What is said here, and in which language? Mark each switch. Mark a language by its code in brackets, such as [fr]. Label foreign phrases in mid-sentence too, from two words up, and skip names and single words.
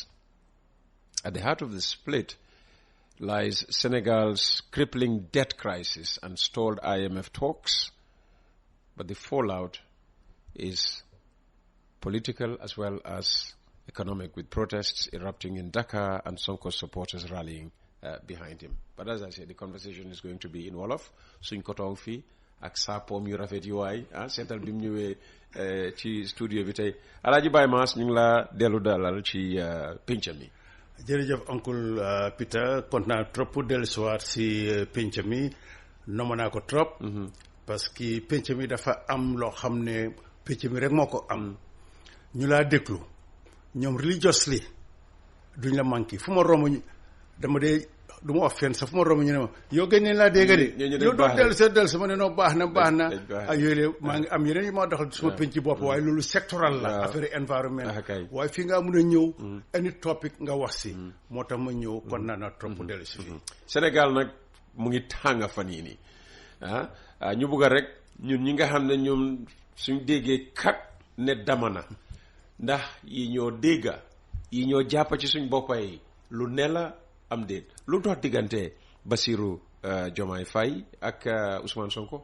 [en] At the heart of the split lies Senegal's crippling debt crisis and stalled IMF talks, but the fallout is political as well as economic, with protests erupting in Dakar and Sonko's supporters rallying behind him. But as I said, the conversation is going to be in Wolof. [wo] Suñ ko toog fii ak saapoom yu rafet yu waay seetal bi mu ñëwee ci studio bi tey Alaaji Baye Mass ñu ngi la dellu dalal ci pénc mi. jërëjëf oncle Peter kontaan trop pour dellu soir si pénc mi nomm naa ko trop. [fr] parce que [wo] pénc mi dafa am loo xam ne pénc mi rek moo ko am. ñu laa déglu ñoom religiously duñ la manqué fu ma romb dama dee du ma wax fenn sax fu ma romb ñu ne ma yow gën nañ laa dégg de. yow doo dellu sa ma ne noo baax na ak yooyu maa ngi am yeneen yi ma doxal suma penc ci bopp waaye loolu sectoral la [fr] affaire environnement [wo] waaye fii nga mun a ñëw [en] any topic [wo] nga wax si moo tax ma ñëw kon naa trop dellu si fii. Sénégal nag mu ngi tàng fan yii nii ñu bugg a rek ñun ñi nga xam ne ñoom suñ déggee kat ne damana ndax yi ñoo dégga yi ñoo jàpp ci suñ boppa yi lu ne la am déet lu dox diggante Bassirou Diomaye Faye ak Ousmane Sonko.